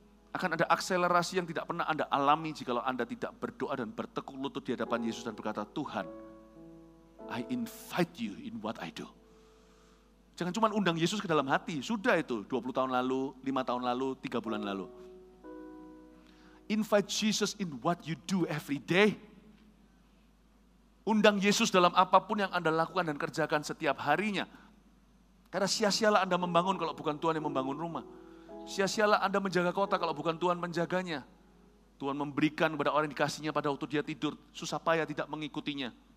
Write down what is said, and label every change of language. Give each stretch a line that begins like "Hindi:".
Indonesian: Akan ada akselerasi yang tidak pernah Anda alami jikalau Anda tidak berdoa dan bertekuk lutut di hadapan Yesus dan berkata, Tuhan,
English: I invite you in what I do.
Indonesian: Jangan cuma undang Yesus ke dalam hati, sudah itu 20 tahun lalu, 5 tahun lalu, 3 bulan lalu.
English: Invite Jesus in what you do every day.
Indonesian: Undang Yesus dalam apapun yang Anda lakukan dan kerjakan setiap harinya. Karena sia-sialah Anda membangun kalau bukan Tuhan yang membangun rumah. Sia-sialah Anda menjaga kota kalau bukan Tuhan menjaganya. Tuhan memberikan kepada orang yang dikasihnya pada waktu dia tidur. Susah payah tidak mengikutinya.